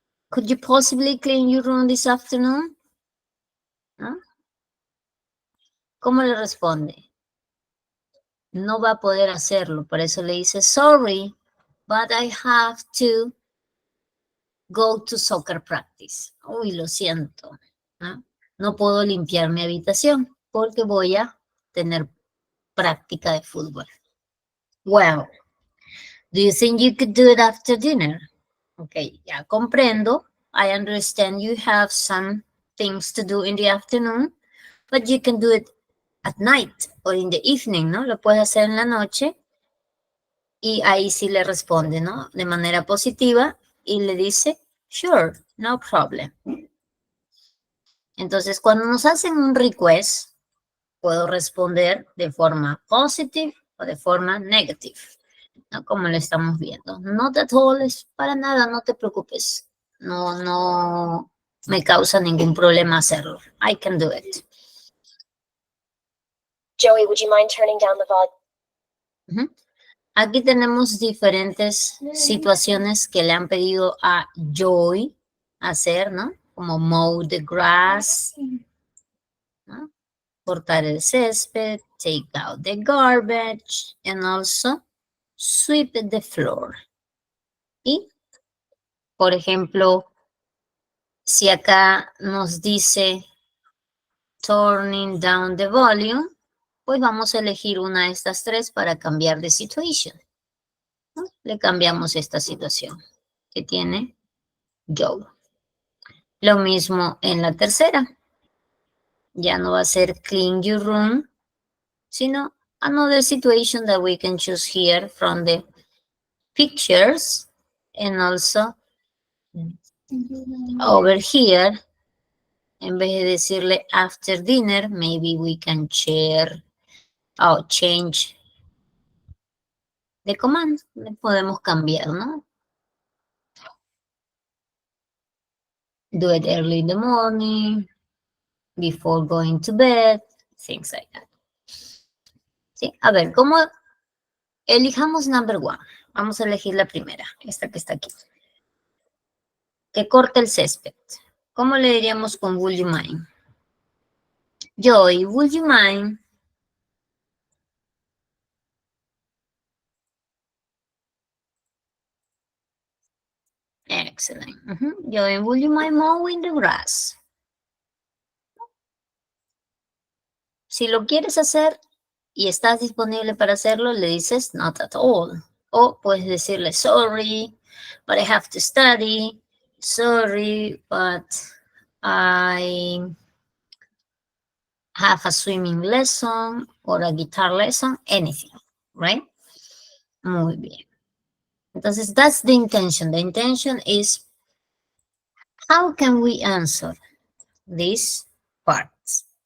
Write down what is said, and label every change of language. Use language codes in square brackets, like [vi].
[en] Could you possibly clean your room this afternoon? [es] ¿No? ¿Cómo le responde? No va a poder hacerlo. Por eso le dice, [en] sorry, but I have to go to soccer practice. [es] Uy, lo siento. No puedo limpiar mi habitación porque voy a tener práctica de fútbol. [en] Well, do you think you could do it after dinner? Ok, [es] ya comprendo. [en] I understand you have some things to do in the afternoon, but you can do it at night or in the evening, [es] ¿no? Lo puede hacer en la noche y ahí sí le responde, ¿no? De manera positiva y le dice, [en] sure, no problem. [es] Entonces, cuando nos hacen un request, puedo responder de forma positive o de forma negative, ¿no? Como lo estamos viendo. [en] Not at all [es] es para nada, no te preocupes. No me causa ningún problema hacerlo. [en] I can do it. Joey, would you mind turning down the volume? [es] Aquí tenemos diferentes situaciones que le han pedido a Joy hacer, ¿no? Como [en] mow the grass, [es] ¿no? Cortar el césped, [en] take out the garbage, and also sweep the floor. [es] Y, por ejemplo, si acá nos dice [en] turning down the volume, [es] pues vamos a elegir una de estas tres para cambiar de situation, ¿no? Le cambiamos esta situación que tiene Joe. Lo mismo en la tercera. Ya no va a ser [en] clean your room, sino another situation that we can choose here from the pictures. And also over here, [es] en vez de decirle [en] after dinner, maybe we can share or change the command. [es] Le podemos cambiar, ¿no? [en] Do it early in the morning, before going to bed, things like that. [es] ¿Sí? A ver, ¿cómo? Elijamos [en] number one. [es] Vamos a elegir la primera, esta que está aquí. Que corte el césped. ¿Cómo le diríamos con [en] would you mind? Joy, would you mind? Excellent. Joy, would you mind mowing the grass? [es] Si lo quieres hacer y estás disponible para hacerlo, le dices [en] not at all. [es] O puedes decirle [en] sorry, but I have to study. Sorry, but I have a swimming lesson or a guitar lesson, anything, right? [es] Muy bien. [en] Entonces, that's the intention. The intention is, how can we answer these parts?